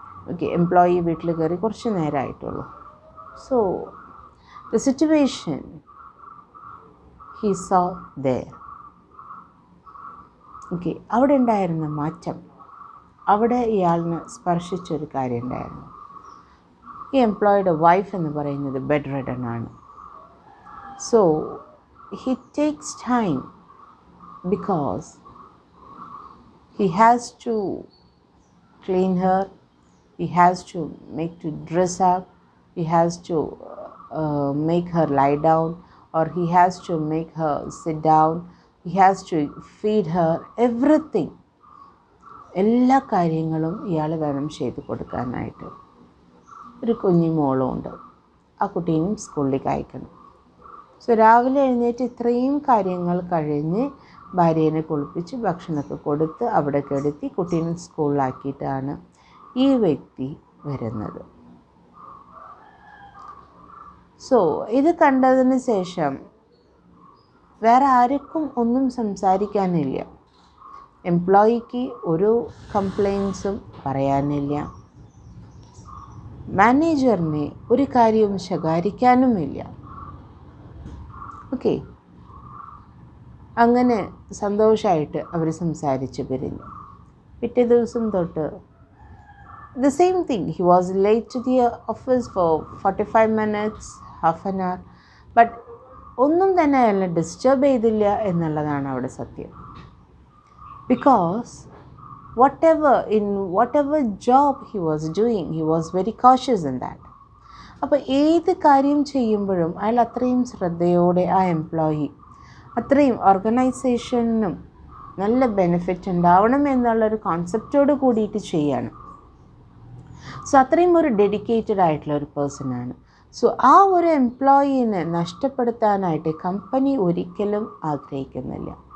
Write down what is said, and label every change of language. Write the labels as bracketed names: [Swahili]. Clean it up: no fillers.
[Malayalam] Okay, employee വീട്ടിൽ കയറി കുറച്ച് നേരമായിട്ടുള്ളൂ. [English] So the situation he saw there. [Malayalam] Okay, അവിടെ ഉണ്ടായിരുന്ന മാറ്റം, അവിടെ ഇയാളിന് സ്പർശിച്ചൊരു കാര്യം ഉണ്ടായിരുന്നു. ഈ എംപ്ലോയിയുടെ വൈഫ് എന്ന് പറയുന്നത് ബെഡ് റിഡൺ ആണ്. [English] So he takes time because he has to clean her, he has to make to dress up, he has to make her lie down, or he has to make her sit down, he has to feed her, everything. [Malayalam] എല്ലാ കാര്യങ്ങളും ഇയാൾ വേണം ചെയ്ത് കൊടുക്കാനായിട്ട്. ഒരു കുഞ്ഞു മോളും ഉണ്ട്, ആ കുട്ടീനും സ്കൂളിലേക്ക് അയക്കണം. സോ രാവിലെ എഴുന്നേറ്റ് ഇത്രയും കാര്യങ്ങൾ കഴിഞ്ഞ് ഭാര്യേനെ കുളിപ്പിച്ച് ഭക്ഷണമൊക്കെ കൊടുത്ത് അവിടെ കിടത്തി കുട്ടീനെ സ്കൂളിലാക്കിയിട്ടാണ് ഈ വ്യക്തി വരുന്നത്. സോ ഇത് കണ്ടതിന് ശേഷം വേറെ ആർക്കും ഒന്നും സംസാരിക്കാനില്ല. എംപ്ലോയിക്ക് ഒരു കംപ്ലയിൻസും പറയാനില്ല. മാനേജറിനെ ഒരു കാര്യവും ശകാരിക്കാനുമില്ല. ഓക്കെ, അങ്ങനെ സന്തോഷമായിട്ട് അവർ സംസാരിച്ച് പിരിഞ്ഞു. പിറ്റേ ദിവസം തൊട്ട് [English] the same thing, he was late to the office for 45 minutes, half an hour, but [Malayalam] ഒന്നും തന്നെ അയാളെ ഡിസ്റ്റർബ് ചെയ്തില്ല എന്നുള്ളതാണ് അവിടെ സത്യം. [English] Because whatever job he was doing, he was very cautious in that. [Malayalam] അപ്പോൾ ഏത് കാര്യം ചെയ്യുമ്പോഴും അയാൾ അത്രയും ശ്രദ്ധയോടെ, ആ എംപ്ലോയി അത്രയും ഓർഗനൈസേഷനും നല്ല ബെനിഫിറ്റ് ഉണ്ടാവണം എന്നുള്ളൊരു കോൺസെപ്റ്റോട് കൂടിയിട്ട് ചെയ്യാണ്. സോ അത്രയും ഒരു ഡെഡിക്കേറ്റഡ് ആയിട്ടുള്ള ഒരു പേഴ്സണാണ്. സോ ആ ഒരു എംപ്ലോയീനെ നഷ്ടപ്പെടുത്താനായിട്ട് കമ്പനി ഒരിക്കലും ആഗ്രഹിക്കുന്നില്ല.